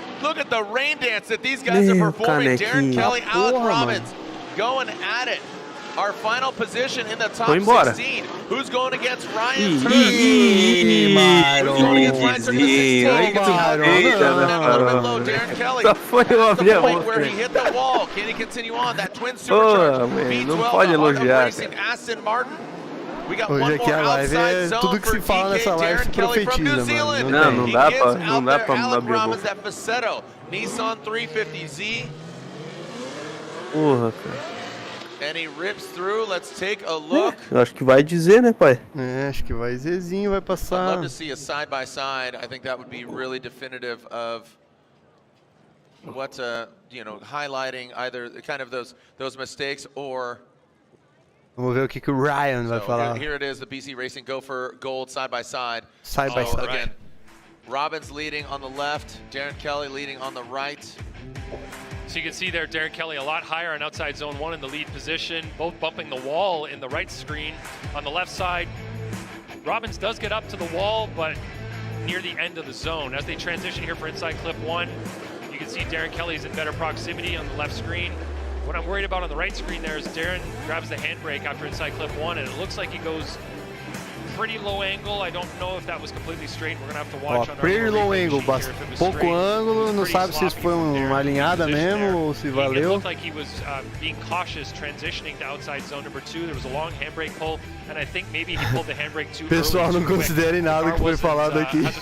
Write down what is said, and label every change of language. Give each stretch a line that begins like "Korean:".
English: Look at the rain dance that these guys are performing. Darren Kelly, Alec Robbins going at it. Our final position in the top 16. Who's going against Ryan Turner? Who's going against Ryan Turner? A little bit low. Darren Kelly at the point where he hit the wall. Can he continue on? That twin supercharged V12 racing Aston Martin.
Portuguese: Hoje aqui a live é tudo que se fala nessa live se profetiza, mano. Não dá pra abrir a boca. Nissan 350Z. Porra, cara.
English: And he rips through. Let's take a look.
Portuguese: Eu acho que vai dizer, né, pai? É, acho que vai Zezinho, vai passar.
English: I'd love to see a side by side. I think that would be really definitive of what highlighting either kind of those mistakes or...
Portuguese: Vamos ver o que o Ryan vai falar.
English: Here it is, the BC Racing go for gold side by side. Side by side. Again, Robbins leading on the left, Darren Kelly leading on the right. So you can see there, Darren Kelly a lot higher on outside zone 1 in the lead position, both bumping the wall in the right screen. On the left side, Robbins does get up to the wall, but near the end of the zone. As they transition here for inside clip 1, you can see Darren Kelly's in better proximity on the left screen. What I'm worried about on the right screen there is Darren grabs the handbrake after inside clip 1, and it looks like he goes pretty low angle. I don't know if that was completely straight. We're gonna have to watch on our pretty low angle,
Portuguese: pouco ângulo, não sabe se isso foi uma alinhada mesmo ou se valeu.
English: It looked like he was being cautious transitioning to outside zone number 2. There was a long handbrake pull, and I think maybe he pulled the handbrake too early.
Portuguese: Pessoal, não considerem nada que foi falado aqui.